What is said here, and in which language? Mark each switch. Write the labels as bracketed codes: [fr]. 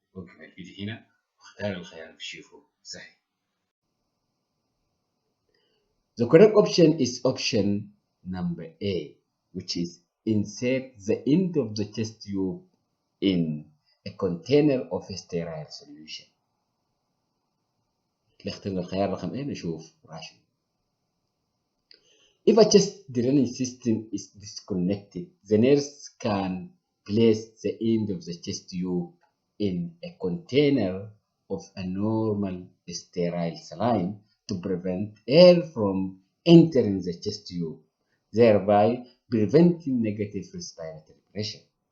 [ar] وقف الفيديو هنا واختار الخيار اللي بتشوفه صحيح. [en] The correct option is option number A, which is insert the end of the chest tube in a container of sterile solution. [ar] اخترنا الخيار رقم A نشوف rational. [en] If a chest drainage system is disconnected, the nurse can place the end of the chest tube in a container of a normal sterile saline to prevent air from entering the chest tube, thereby preventing negative respiratory pressure.